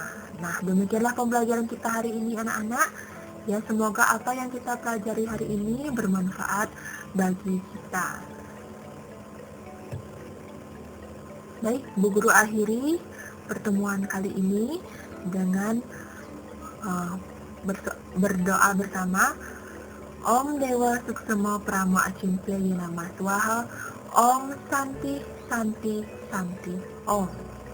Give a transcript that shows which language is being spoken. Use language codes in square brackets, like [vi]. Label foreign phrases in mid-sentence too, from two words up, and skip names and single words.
[id] Nah, demikianlah pembelajaran kita hari ini anak-anak. Ya, semoga apa yang kita pelajari hari ini bermanfaat bagi kita. Baik, Bu Guru akhiri pertemuan kali ini dengan berdoa bersama. [sa] Om Dewa Suksema Prama Acimpya Yinama Swaha. Om Santi Santi Santi Om.